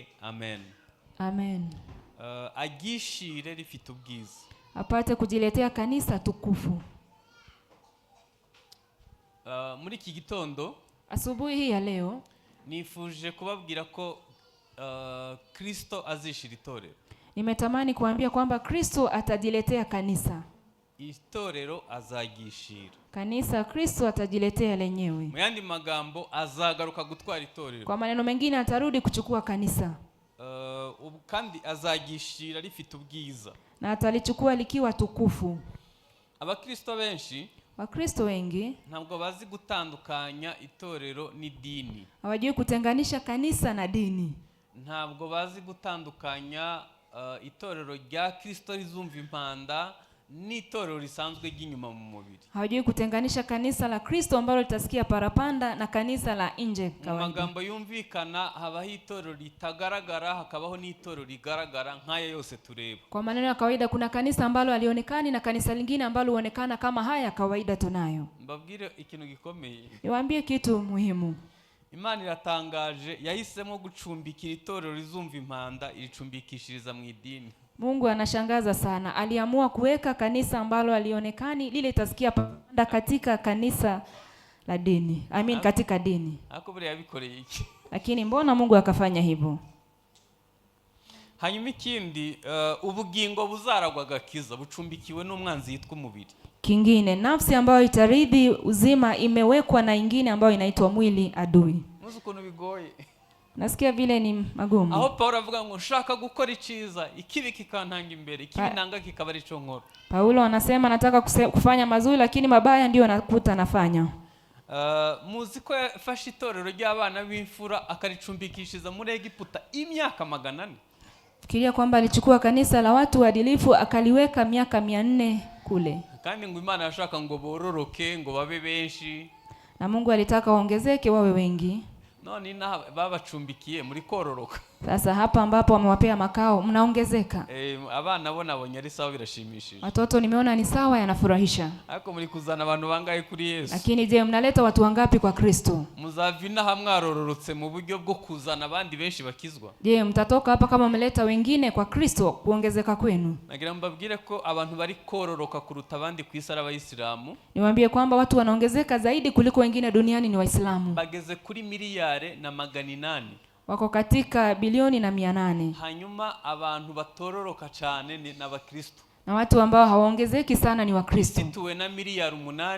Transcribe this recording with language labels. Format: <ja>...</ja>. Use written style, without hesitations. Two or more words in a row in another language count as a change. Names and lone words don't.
<rw>Amen. Amen. Agishire rifite ubwiza,</rw> <sw>apate kujiletea kanisa tukufu.</sw> <rw>Muri iki gitondo,</rw> <sw>asubuhi hii ya leo,</sw> <rw>nifuje kubabwira ko Kristo azishira itorero.</rw> <sw>Nimetamani kuambia kwamba Kristo atajiletea kanisa.</sw> <rw>Itorero azagishira.</rw> <sw>Kanisa Kristo atajiletea lenyewe.</sw> <rw>Mu yandi magambo azagaruka gutwara itorero.</rw> <sw>Kwa maneno mengine atarudi kuchukua kanisa.</sw> <rw>Kandi azagishira rifite ubwiza.</rw> <sw>Na atalichukua likiwa tukufu.</sw> <rw>Abakristo benshi,</rw> <sw>Wakristo wengi</sw> <rw>ntabwo bazi gutandukanya itorero n'idini.</rw> <sw>Hawajui kutenganisha kanisa na dini.</sw> <rw>Ntabwo bazi gutandukanya itorero rya Kristo rizumva impanda n'itorero risanzwe ry'inyuma mu mubiri.</rw> <sw>Hawajui kutenganisha kanisa la Kristo ambalo litasikia parapanda na kanisa la nje</sw> <rw>Mu</rw> <sw>kawaida.</sw> <rw>magambo yumvikana habaho itorero ritagaragara, hakabaho n'itorero rigaragara nk'aya yose tureba.</rw> <sw>Kwa maneno ya kawaida kuna kanisa ambalo halionekani na kanisa lingine ambalo huonekana kama haya kawaida tunayo.</sw> <rw>Mbabwire ikintu gikomeye.</rw> <sw>Niwaambie kitu muhimu.</sw> <rw>Imana iratangaje, yahisemo gucumbikira itorero rizumva impanda iricumbikishiriza mu idini.</rw> <sw>Mungu anashangaza sana. Aliamua kuweka kanisa ambalo halionekani lile litasikia parapanda katika kanisa la dini. Katika dini.</sw> <rw>Ako bure yabikoreye iki?</rw> <sw>Lakini mbona Mungu akafanya hivyo?</sw> <rw>Hanyuma ikindi, ubugingo buzaragwa gakiza bucumbikiwe n'umwanzi yitwa umubiri.</rw> <sw>Kingine, nafsi ambayo itaridhi uzima imewekwa na ingine ambayo inaitwa mwili adui.</sw> <rw>Muzi ukuntu bigoye.</rw> <sw>Nasikia vile ni magumu.</sw> <rw>Aho Paulo avuga ngo nshaka gukora iciza, ikibi kikantanga imbere, ikibi nanga kikaba ari cyo nkora.</rw> <sw>Paulo anasema nataka kufanya mazuri lakini mabaya ndio nakuta nafanya.</sw> <rw>Muzi ko yafashe itorero ry'abana b'imfura akaricumbikishiza muri Egiputa imyaka 400.</rw> <sw>Fikiria kwamba alichukua kanisa la watu waadilifu akaliweka miaka 400 kule.</sw> <rw>Kandi ngo Imana yashaka ngo bororoke, ngo babe benshi.</rw> <sw>Na Mungu alitaka waongezeke wawe wengi.</sw> <rw>None babacumbikiye muri kororoka.</rw> <sw>Sasa hapa ambapo wamewapea makao mnaongezeka.</sw> <rw>Abana bo nabonye ari sawa, birashimishije.</rw> <sw>Watoto nimeona ni sawa, yanafurahisha.</sw> <rw>Ariko muri kuzana abantu bangaye kuri Yesu.</rw> <sw>Lakini je, mnaleta watu wangapi kwa Kristo?</sw> <rw>Muzavina hamwarororotse mu buryo bwo kuzana abandi benshi bakizwa.</rw> <sw>Je, mtatoka hapa kama mmeleta wengine kwa Kristo kuongezeka kwenu?</sw> <rw>Nagira mbabwire ko abantu bari kororoka kuruta abandi ku isi Abayisilamu.</rw> <sw>Niwaambie kwamba watu wanaongezeka zaidi kuliko wengine duniani ni Waislamu.</sw> <rw>Bageze kuri miliyari na 800.</rw> <sw>Wako katika bilioni na 800.</sw> <rw>Hanyuma abantu batororoka cyane ni n'Abakristo.</rw> <sw>Na watu ambao hawaongezeki sana ni Wakristo.</sw> <rw>Tuwe na miliyari 8.</rw>